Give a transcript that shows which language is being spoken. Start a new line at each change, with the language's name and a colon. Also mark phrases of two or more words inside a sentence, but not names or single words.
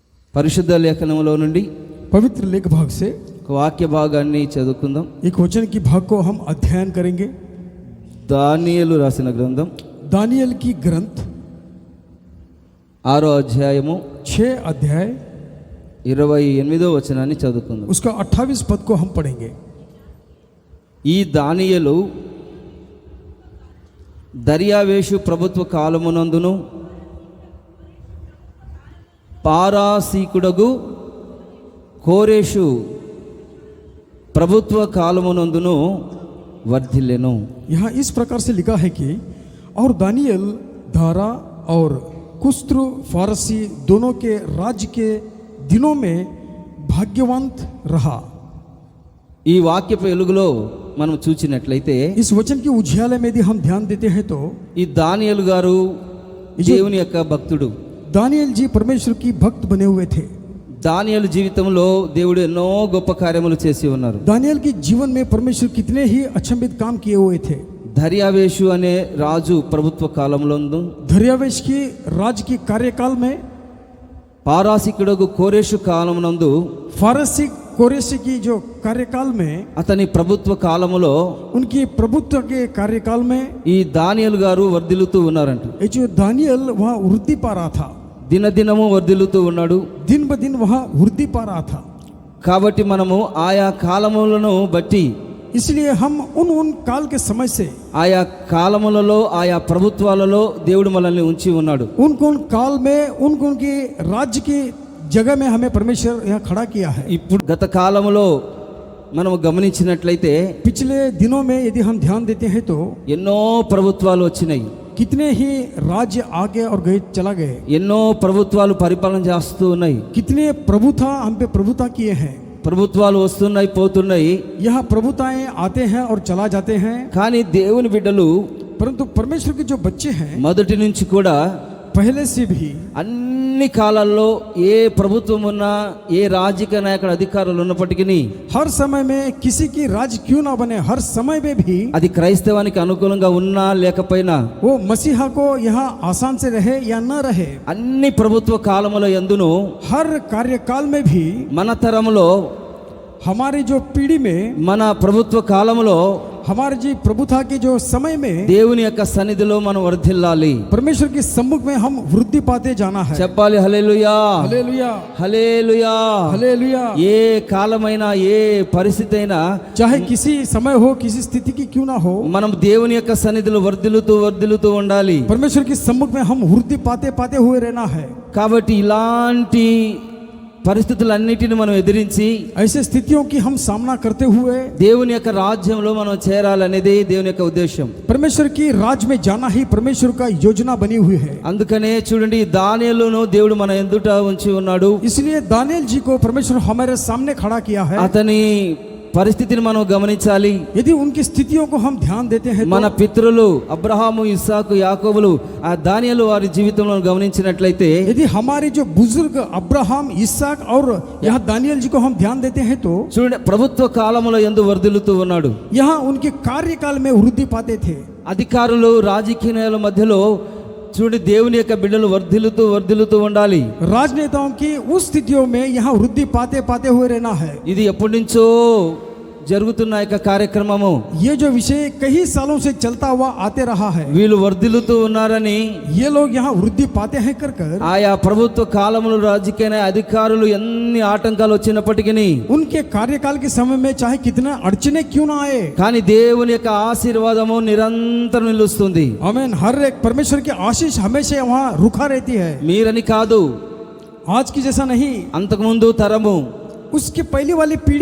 Telugu: పరిశుద్ధ లేఖనంలో నుండి
Hindi: पवित्र लेख भाग से
Telugu: వాక్య భాగాన్ని చదువుకుందాం.
Hindi: एक वचन की भाग को हम अध्ययन करेंगे।
Telugu: దానియేలు రాసిన గ్రంథం
Hindi: दानियल की ग्रंथ
Telugu: 6వ అధ్యాయము
Hindi: 6 अध्याय
Telugu: 28వ వచనాన్ని చదువుకుందాం.
Hindi: उसका 28 पद को हम पढ़ेंगे।
Telugu: ఈ దానియేలు దర్యావేషు ప్రభుత్వ కాలమునందును పారాసీకుడగు కోరేషు ప్రభుత్వ కాలమునందును వర్ధిల్లెను.
Hindi: यहाँ इस प्रकार से लिखा है कि और दानियल धारा और कुस्त्र फारसी दोनों के राज्य के दिनों में भाग्यवंत रहा।
Telugu: ఈ వాక్యపు వెలుగులో మనం చూచినట్లయితే
Hindi: इस वचन की उजियाले में यदि हम ध्यान देते हैं तो
Telugu: ఈ దానియేలు గారు దేవుని యొక్క భక్తుడు.
Hindi: दानियल जी परमेश्वर की भक्त बने हुए थे।
Telugu: దానియేలు జీవితంలో దేవుడు ఎన్నో గొప్ప కార్యములు చేసి ఉన్నారు.
Hindi: दानियल के जीवन में परमेश्वर कितने ही अचंभित काम किए हुए थे।
Telugu: దర్యావేషు అనే రాజు ప్రభుత్వ కాలంలో
Hindi: दर्यावेश की राज की कार्यकाल में
Telugu: పారాసికుడగు కోరేషు కాలమునందు
Hindi: फारसी कोरेशी की जो कार्यकाल में
Telugu: అతని ప్రభుత్వ కాలములో
Hindi: उनकी प्रभुत्व के कार्यकाल में
Telugu: ఈ దానియేలు గారు వర్ధిల్లుతూ ఉన్నారంట.
Hindi: ये जो दानियल वहाँ वृद्धि पा रहा था,
Telugu: దినదినము వర్ధిల్లుతూ ఉన్నాడు.
Hindi: दिन ब दिन वहाँ वृद्धि पा रहा था।
Telugu: కాబట్టి మనము ఆయా కాలములను బట్టి
Hindi: इसलिए हम उन काल के समय से
Telugu: ఆయా కాలములలో ఆయా ప్రభుత్వాలలో దేవుడు మనల్ని ఉంచి ఉన్నాడు.
Hindi: उन काल में उनकी राज्य की जगह में हमें परमेश्वर यहाँ खड़ा किया है।
Telugu: ఇప్పుడు గత కాలములో మనం గమనించినట్లయితే
Hindi: पिछले दिनों में यदि हम ध्यान देते हैं तो
Telugu: ఎన్నో ప్రభుత్వాలు వచ్చినాయి.
Hindi: कितने ही राज्य आगे और गए चला गए,
Telugu: ఎన్నో ప్రభుత్వాలు పరిపాలన చేస్తూ ఉన్నాయి.
Hindi: कितने प्रभुता हम पे प्रभुता किए हैं।
Telugu: ప్రభుత్వాలు వస్తున్నాయి పోతున్నాయి.
Hindi: यहाँ प्रभुताएं आते हैं और चला जाते हैं,
Telugu: కానీ దేవుని బిడ్డలు
Hindi: परंतु परमेश्वर के जो बच्चे हैं
Telugu: మొదటి నుంచి కూడా
Hindi: पहले से भी
Telugu: అన్ని కాలాల్లో ఏ ప్రభుత్వం ఉన్నా ఏ రాజకీయ నాయకుడు అధికారులు ఉన్నప్పటికీ
Hindi: हर समय में किसी की राज क्यों ना बने, हर समय में भी
Telugu: అది క్రైస్తవానికి అనుకూలంగా ఉన్నా లేకపోయినా
Hindi: वो मसीहा को यहाँ आसान से रहे या न रहे,
Telugu: అన్ని ప్రభుత్వ కాలముల యందును
Hindi: हर कार्यकाल में भी
Telugu: మన తరములో
Hindi: हमारी जो पीढ़ी में
Telugu: మన ప్రభుత్వ కాలములో
Hindi: हमारे जी प्रभुता के जो समय में
Telugu: దేవుని యొక్క సన్నిధిలో మనం వర్ధిల్లాలి.
Hindi: परमेश्वर के सम्मुख में हम वृद्धि पाते जाना है।
Telugu: చెప్పాలి హల్లెలూయా,
Hindi: हालेलुया,
Telugu: హల్లెలూయా.
Hindi: हालेलुया।
Telugu: ఏ కాలమైనా ఏ పరిస్థితి అయినా
Hindi: चाहे किसी समय हो, किसी स्थिति की क्यों ना हो,
Telugu: మనం దేవుని యొక్క సన్నిధిలో వర్ధిల్లుతూ ఉండాలి.
Hindi: परमेश्वर के सम्मुख में हम वृद्धि पाते हुए रहना है।
Telugu: కాబట్టి ఇలాంటి పరిస్థితులన్నిటిని మనం ఎదిరించి
Hindi: ऐसे स्थितियों की हम सामना करते हुए
Telugu: దేవుని యొక్క రాజ్యంలో మనం చేరాలనేది దేవుని యొక్క ఉద్దేశం.
Hindi: परमेश्वर की राज में जाना ही परमेश्वर का योजना बनी हुई है।
Telugu: అందుకనే చూడండి దానియేలును దేవుడు మన ఎదుట ఉంచి ఉన్నాడు.
Hindi: इसलिए दानियल जी को परमेश्वर हमारे सामने खड़ा किया है।
Telugu: అతని పరిస్థితిని మనం గమనించాలి.
Hindi: यदि उनकी स्थितियों को हम ध्यान देते हैं
Telugu: మన
Hindi: तो
Telugu: పితరులు అబ్రహాము, ఇస్సాకు, యాకోబులు ఆ దానియేలు వారి జీవితంలో గమనించినట్లయితే
Hindi: यदि हमारे जो बुजुर्ग अब्राहम, इसहाक और यहाँ दानियल जी को हम ध्यान देते हैं तो
Telugu: చూడండి ప్రభుత్వ కాలములో యందు వర్ధిల్లుతూ ఉన్నాడు.
Hindi: यहाँ उनके कार्यकाल में वृद्धि पाते थे।
Telugu: అధికారులు రాజకీయాల మధ్యలో చూడండి దేవుని యొక్క బిడ్డలు వర్ధిల్లుతూ ఉండాలి.
Hindi: राजनेताओं की उस स्थितियों में यहाँ वृद्धि पाते हुए रहना है।
Telugu: ఇది ఎప్పటి నుంచో జరుగుతున్న యొక్క కార్యక్రమము.
Hindi: ये जो विषय कई सालों से चलता हुआ आते रहा है।
Telugu: వీళ్ళు వర్ధిల్లుతూ ఉన్నారని
Hindi: ये लोग यहाँ वृद्धि पाते हैं कर
Telugu: ఆయా ప్రభుత్వ కాలములు రాజకీయ అధికారులు ఎన్ని ఆటంకాలు వచ్చినప్పటికీ
Hindi: उनके कार्यकाल के समय में चाहे कितना अड़चने क्यों ना आए,
Telugu: కానీ దేవుని యొక్క ఆశీర్వాదము నిరంతరం నిలుస్తుంది.
Hindi: आमीन। हर एक परमेश्वर की आशीष हमेशा वहाँ रुका रहती है।
Telugu: మీరని కాదు,
Hindi: आज की जैसा नहीं,
Telugu: అంతకుముందు తరము
Hindi: उसकी पहली वाली पीढ़ी,